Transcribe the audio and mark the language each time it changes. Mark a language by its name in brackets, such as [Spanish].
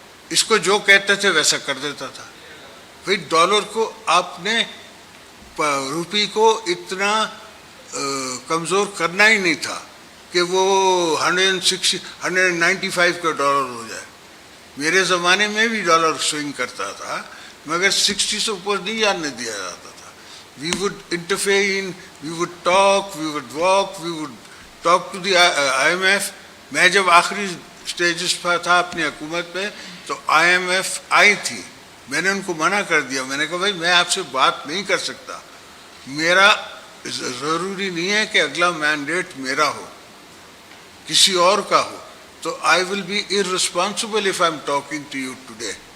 [Urdu] اس کو جو کہتے تھے ویسا کر دیتا تھا. پھر ڈالر کو آپ نے, روپی کو اتنا کمزور کرنا ہی نہیں تھا کہ وہ 195 کا ڈالر ہو جائے. میرے زمانے میں بھی ڈالر سوئنگ کرتا تھا, مگر 60 سے اوپر نہیں جانے دیا جاتا تھا. [English] We would interfere, we would talk, we would walk, we would talk to the IMF. [Urdu] میں جب آخری سٹیجز پر تھا اپنی حکومت میں تو IMF آئی تھی, میں نے ان کو منع کر دیا. میں نے کہا بھائی میں آپ سے بات نہیں کر سکتا, میرا ضروری نہیں ہے کہ اگلا مینڈیٹ میرا ہو, کسی اور کا ہو, تو [English] I will be irresponsible if I'm talking to you today.